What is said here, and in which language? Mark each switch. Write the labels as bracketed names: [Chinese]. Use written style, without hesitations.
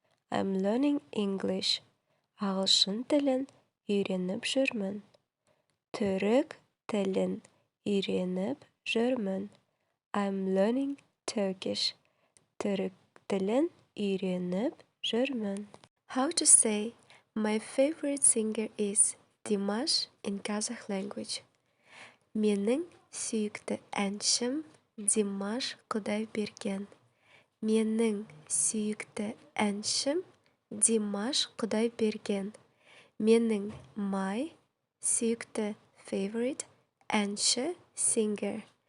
[English] I'm learning English. [Kazakh] Ағылшын тілін үйреніп жүрмін. Түрік тілін үйреніп жүрмін. [English] I'm learning Turkish. [Kazakh] Түрік тілін үйреніп жүрмін. [English] How to say my favorite singer is Dimash in Kazakh language? [Kazakh] Менің сүйікті әншім Димаш Qudaibergen. Менің сүйікті әншім Димаш Qudaibergen. Менің сүйікті favorite әнші singer.